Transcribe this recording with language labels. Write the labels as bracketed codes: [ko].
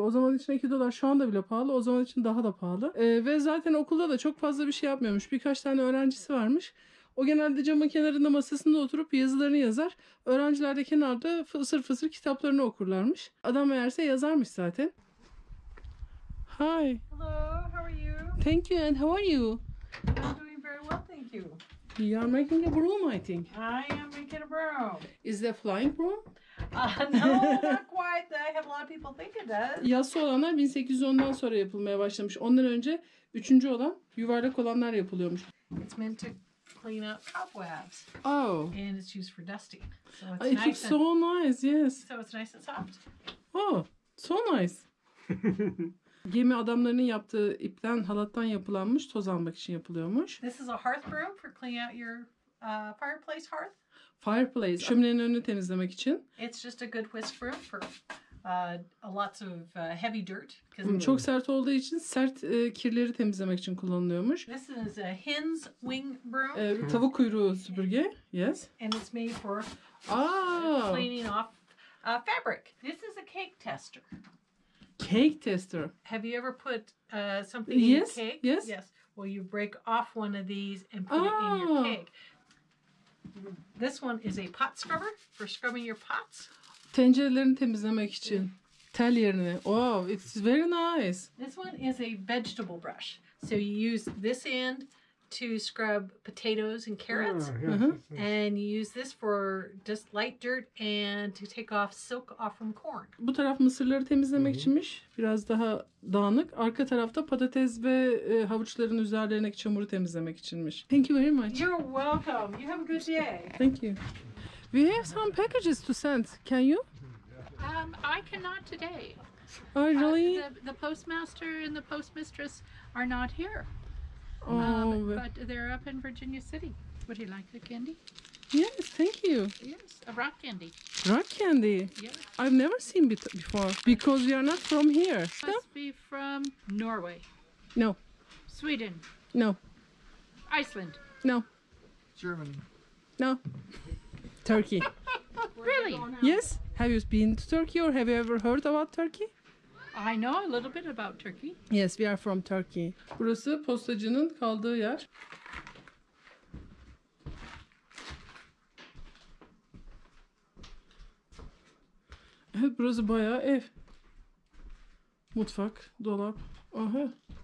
[tr] O zaman için $2 şu anda bile pahalı. O zaman için daha da pahalı. Ve zaten okulda da çok fazla bir şey yapmıyormuş. Birkaç tane öğrencisi varmış. O genelde camın kenarında masasında oturup yazılarını yazar. Öğrenciler de kenarda fısır fısır kitaplarını okurlarmış. Adam meğerse yazarmış zaten. [en] Hi. Hello, how are you? Thank you and how are you? I'm doing very well, thank you. You are making a broom, I think. I am making a broom. Is that flying broom? No, not quite. I have a lot of people think it does. [tr] Yassı olanlar 1810'dan sonra yapılmaya başlamış. Ondan önce üçüncü olan yuvarlak olanlar yapılıyormuş. [en] It's meant to clean up cobwebs, Oh. and it's used for dusting. So it's It looks nice. so nice, yes. So it's nice and soft. Oh, so nice. [tr] Gemi adamlarının yaptığı ipten, halattan yapılanmış, toz almak için yapılıyormuş. [en] This is a hearth broom for cleaning out your fireplace hearth. [tr] Fireplace, şöminenin önünü temizlemek için. [en] It's just a good whisk broom for lots of heavy dirt. 'Cause [tr] Çok sert olduğu için sert kirleri temizlemek için kullanılıyormuş. [en] this is a hen's wing broom, [tr] Tavuk kuyruğu süpürge, [en] yes. and it's made for Ah, cleaning off fabric. This is a cake tester. cake tester. Have you ever put something in Yes, your cake? yes. Yes. Well, you break off one of these and put it in your Ah. cake. This one is a pot scrubber for scrubbing your pots. [tr] Tencerelerini temizlemek için. Tel yerine. [en] Wow, it's very nice. This one is a vegetable brush. So you use this end to scrub potatoes and carrots. And you use this for just light dirt and to take off silk off from corn. [tr] Bu taraf mısırları temizlemek içinmiş. Biraz daha dağınık. Arka tarafta patates ve havuçların üzerlerindeki çamuru temizlemek içinmiş. [en] Thank you very much. You're welcome. You have a good day. Thank you. We have some packages to send. Can you? I cannot today. Oh, really? The postmaster and the postmistress are not here. Oh, But they're up in Virginia City. Would you like the candy? yes, thank you. Yes, a rock candy. Rock candy. Yes. I've never seen it before because we are not from here. Must be from Norway, No, Sweden, no, Iceland. no, Germany. no. Turkey. Really? Yes. Have you been to Turkey or have you ever heard about Turkey? I know a little bit about Turkey. Yes, we are from Turkey. [tr] Burası postacının kaldığı yer. Evet, burası bayağı ev. Mutfak, dolap. Aha.